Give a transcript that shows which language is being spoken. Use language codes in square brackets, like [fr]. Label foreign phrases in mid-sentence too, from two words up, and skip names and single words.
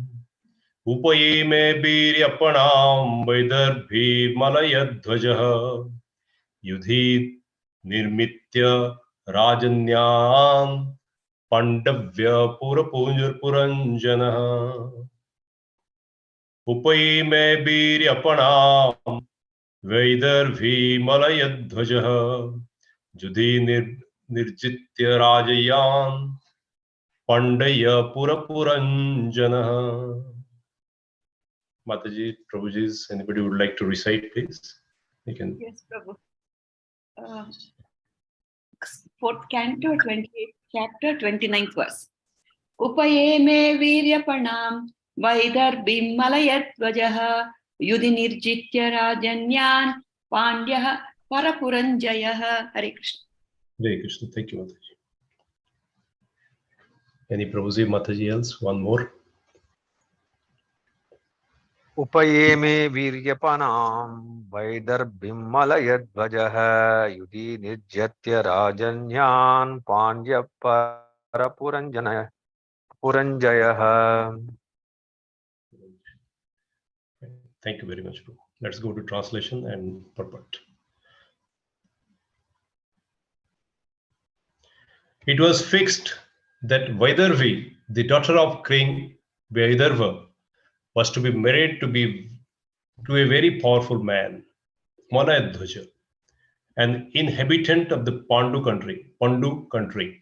[sa] Upaye me biryapanam vaidarbhi malayadhvajah yudhi nirmitya rajanyam pandavya purapuranjanah. Upaye me biryapanam vaidarbhi malayadhvajah yudhi nirjitya rajayam pandaya purapuranjanah. [en] Mataji, Prabhuji, anybody would like to recite, please? You can. Yes, Prabhu. Fourth canto, 28, chapter 29th verse. [sa] Upaye me viryapanam vaidarbhim malayadvajah yudhi nirjitya rajanyan pandyah parapuranjayah. Hare Krishna. Hare Krishna. [en] Thank you, Mataji. Any Prabhuji, Mataji else? One more. [sa] Upaye me viryapanam vaidarbhim malayadvajah yudhi nirjatya rajanyan pandya parapuranjaya puranjayah. [en] Thank you very much, Prabhu. Let's go to translation and purport. It was fixed that Vaidharvi, the daughter of King Vaidharva, was to be married to a very powerful man, Malayadhvaja, an inhabitant of the Pandu country.